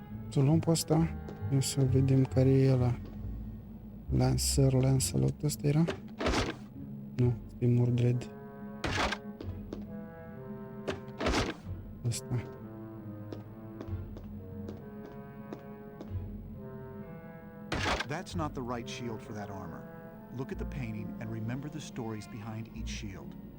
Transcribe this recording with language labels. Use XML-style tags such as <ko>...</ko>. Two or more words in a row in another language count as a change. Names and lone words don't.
<ro>Să o luăm pe ăsta. Eu să vedem care e ăla. Lancelot ăsta era? Nu, e Mordred. Ăsta.</ro> <en>That's not the right shield for that armor. Look at the painting and remember the stories behind each shield.</en>